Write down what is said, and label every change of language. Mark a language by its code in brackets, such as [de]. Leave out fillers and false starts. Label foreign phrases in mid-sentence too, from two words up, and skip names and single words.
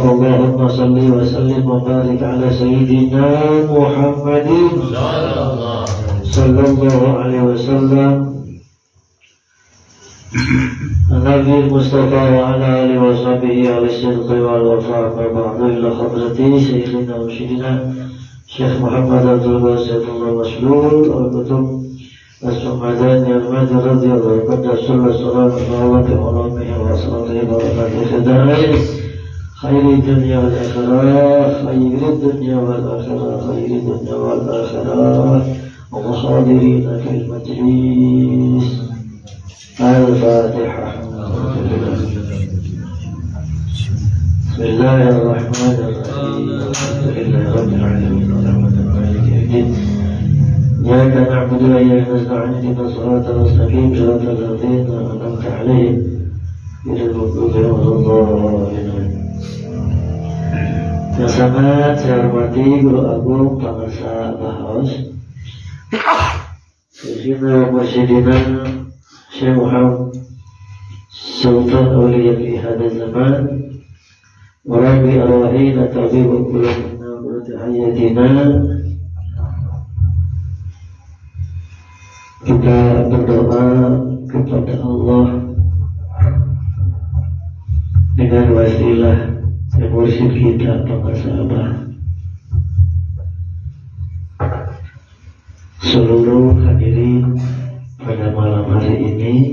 [ar] اللهم صل وسلم وبارك على سيدنا محمد صلى الله عليه وسلم نبي مصطفى وعلى آله وصحبه الصدق والوفاء وبعد إلى حضرة شيخنا وسيدنا شيخ محمد عبد واسد الله مسلم القطب الصمدان المهدي رضي الله عنه صلى الله عليه وسلم خير الدنيا والآخرة خير الدنيا والآخرة خير الدنيا والآخرة وحاضرين في المجلس. Al-Fatihah. بسم الله الرحمن الرحيم. الحمد لله رب العالمين الرحمن الرحيم. إياك نعبد وإياك نستعين اهدنا الصراط المستقيم صراط الذين أنعمت عليهم غير المغضوب عليهم. [id] Yang sangat saya hormati Guru Agung Pangasa Bahaus [ar] شيخنا وسيدنا [id] Syekh Muhammad Sultan Awliya [ar] في هذا الزمان ورب أرواحنا طبيب قلوبنا وحياتنا. [id] Kita berdoa kepada Allah dengan wasilah yang mursyid kita Pangasa Abah, seluruh hadirin pada malam hari ini